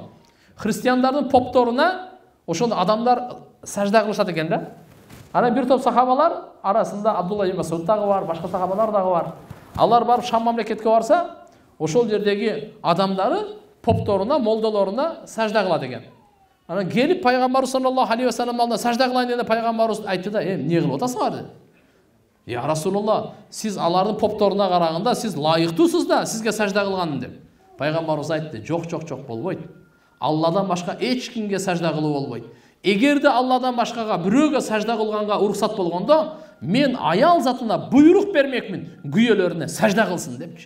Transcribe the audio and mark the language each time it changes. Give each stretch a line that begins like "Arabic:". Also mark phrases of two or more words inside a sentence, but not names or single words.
Kyrgyz: Христиандардын попторуна ошол адамдар сажда кылышат экен да. Анан бир топ сахабалар арасында Абдулла ибн Масуд дагы бар, башка сахабалар дагы бар. Алар барып Шам мамлекетке барса, ошол жердеги адамдары попторуна, молдолоруна сажда кылат экен. Анан келип пайгамбарыбыз
Arabic: صلى الله عليه وسلم
Kyrgyz: алдына сажда кылайын дегенде пайгамбарыбыз айтты да, эмне кылып атасыңар dedi.
Arabic: يا رسول الله,
Kyrgyz: сиз алардын попторуна караганда сиз лайыктуусуз да, сизге сажда кылган деп. Пайгамбарыбыз айтты, жок болбойт. Алладан башка эч кимге сажда кылуу болбойт. Эгерде Алладан башкага бирөөгө сажда кылганга уруксат болгондо, мен аял затына буйрук бермекмин, күйөөлөрүнө сажда кылсын депчи.